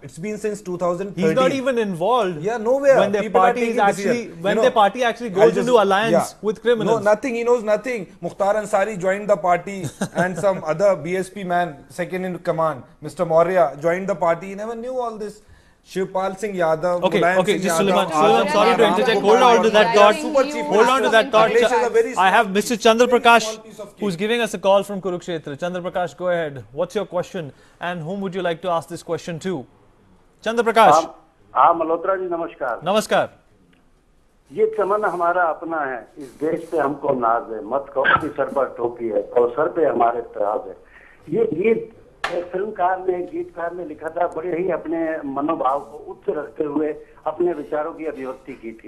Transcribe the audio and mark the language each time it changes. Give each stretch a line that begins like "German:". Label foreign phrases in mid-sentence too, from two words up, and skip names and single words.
English: It's been since 2013. He's not even involved. Yeah, nowhere. When their party actually goes into alliance with criminals. No, nothing. He knows nothing. Mukhtar Ansari joined the party, and some other BSP man, second in command, Mr. Maurya, joined the party. He never knew all this. शिवपाल सिंह यादव, Okay, मुलायम okay, सिंह just यादव, Suleiman, आजम sorry to खान, interject. राम Hold on to that गोपाल, thought. super chief Hold on to minister. that thought. Akhilesh is a very I have Mr. Chandra Prakash, small piece of cake. who's giving us a call from Kurukshetra. Chandra Prakash, go ahead. What's your question, and whom would you like to ask this question to? Chandra Prakash.
Hindi: हाँ मल्होत्रा जी नमस्कार। Namaskar. ये चमन हमारा अपना है, इस देश पे हमको नाज है, मत कहो कि सर पर टोपी है और सर पे हमारे तराज है। ये गीत एक फिल्मकार ने, गीतकार ने लिखा था, बड़े ही अपने मनोभाव को उच्च रखते हुए अपने विचारों की अभिव्यक्ति की थी।